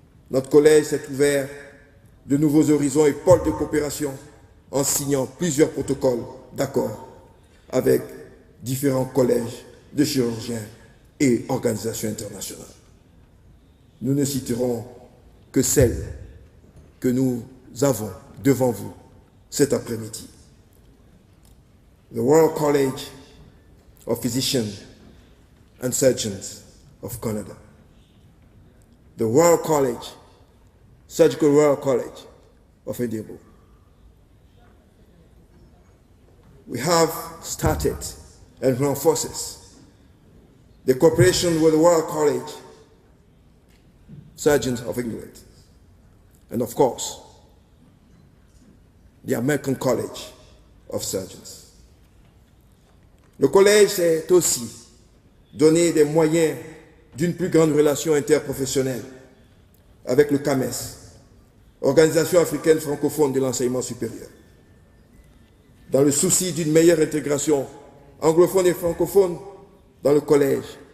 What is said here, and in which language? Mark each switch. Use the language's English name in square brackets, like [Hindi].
[French] Notre collège s'est ouvert de nouveaux horizons et pôles de coopération en signant plusieurs protocoles d'accord avec différents collèges de chirurgiens et organisations internationales. Nous ne citerons que celles que nous avons devant vous cet après-midi. [English] The Royal College of Physicians and Surgeons of Canada. The Royal College, Surgical Royal College of Edinburgh. We have started and reinforces the cooperation with the Royal College Surgeons of England, and of course, the American College of Surgeons. [French] Le collège s'est aussi donné des moyens d'une plus grande relation interprofessionnelle avec le CAMES, Organisation africaine francophone de l'enseignement supérieur. Dans le souci d'une meilleure intégration anglophone et francophone dans le collège,